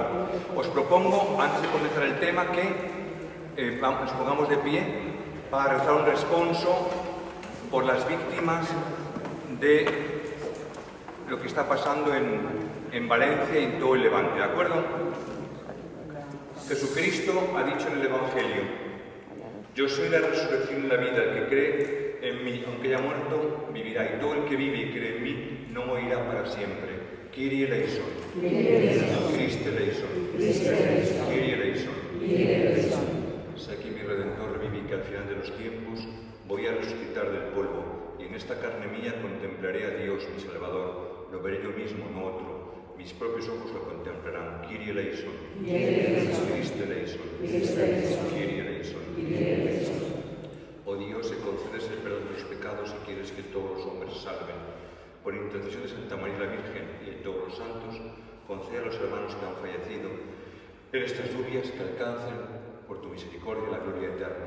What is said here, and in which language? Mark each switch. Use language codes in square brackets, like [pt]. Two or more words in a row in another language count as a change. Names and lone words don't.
[es] Os propongo, antes de comenzar el tema, que nos pongamos de pie para rezar un responso por las víctimas de lo que está pasando en Valencia y en todo el Levante, ¿de acuerdo? Jesucristo ha dicho en el Evangelio: yo soy la resurrección y la vida, el que cree en mí, aunque haya muerto, vivirá, y todo el que vive y cree en mí no morirá para siempre. [el] Kyrie eleison. Christe eleison. Kyrie eleison. [es] Sé que mi Redentor revive y que al final de los tiempos voy a resucitar del polvo, y en esta carne mía contemplaré a Dios, mi Salvador. Lo veré yo mismo, no otro. Mis propios ojos lo contemplarán. [el] Kyrie eleison. Christe eleison. Kyrie eleison. [es] Oh Dios, que concedes el perdón de los pecados y quieres que todos los hombres se salven. Por intercesión de Santa María la Virgen y de todos los santos, concede a los hermanos que han fallecido en estas lluvias que alcancen por tu misericordia la gloria eterna.